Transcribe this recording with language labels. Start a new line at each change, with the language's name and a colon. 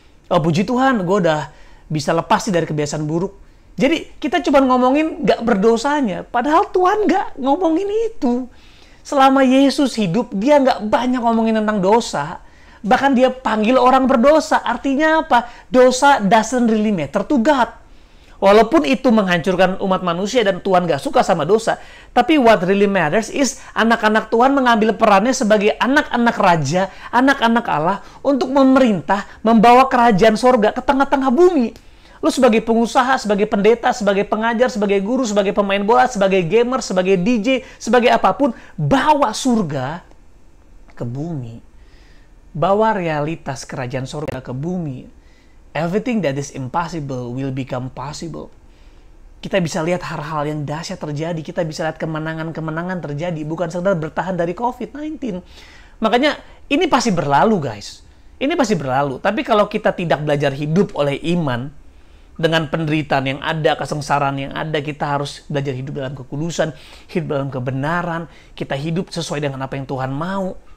Indonesian: Oh, puji Tuhan, gue udah bisa lepas sih dari kebiasaan buruk. Jadi kita cuma ngomongin gak berdosanya, padahal Tuhan gak ngomongin itu. Selama Yesus hidup, dia gak banyak ngomongin tentang dosa. Bahkan dia panggil orang berdosa. Artinya apa? Dosa
English: doesn't really matter to God.
Indonesian: Walaupun itu menghancurkan umat manusia dan Tuhan gak suka sama dosa. Tapi
English: what really matters is
Indonesian: anak-anak Tuhan mengambil perannya sebagai anak-anak raja, anak-anak Allah untuk memerintah, membawa kerajaan sorga ke tengah-tengah bumi. Lu sebagai pengusaha, sebagai pendeta, sebagai pengajar, sebagai guru, sebagai pemain bola, sebagai gamer, sebagai DJ, sebagai apapun, bawa surga ke bumi. Bawa realitas kerajaan surga ke bumi.
English: Everything that is impossible will become possible.
Indonesian: Kita bisa lihat hal-hal yang dahsyat terjadi. Kita bisa lihat kemenangan-kemenangan terjadi. Bukan sekedar bertahan dari COVID-19. Makanya ini pasti berlalu, guys. Ini pasti berlalu. Tapi kalau kita tidak belajar hidup oleh iman, dengan penderitaan yang ada, kesengsaraan yang ada, kita harus belajar hidup dalam kekudusan, hidup dalam kebenaran, kita hidup sesuai dengan apa yang Tuhan mau.